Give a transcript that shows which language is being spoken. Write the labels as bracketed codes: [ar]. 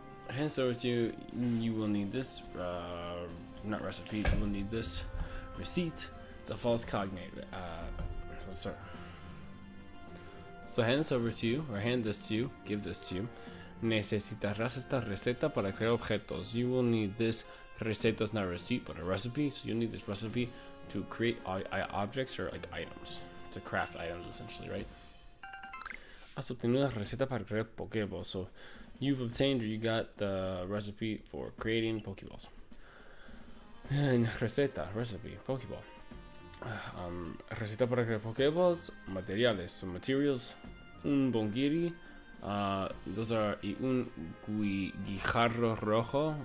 [en] I hand this over to you. You will need this, not recipe. You will need this receipt. It's a false cognate. So let's start. So hand this over to you, or hand this to you. Give this to you. [es] Necesitarás esta receta para crear objetos. [en] You will need this. Receta is not a receipt, but a recipe. So you'll need this recipe to create objects or like items. To craft items, essentially, right? [es] Has obtenido una receta para crear Pokeballs. [en] So you've obtained or you got the recipe for creating Pokeballs. [es] And receta, recipe, Pokeball. Receta para crear Pokeballs. Materiales, [en] so materials. [es] Un bongiri. [en] Those are [es] un guijarro rojo.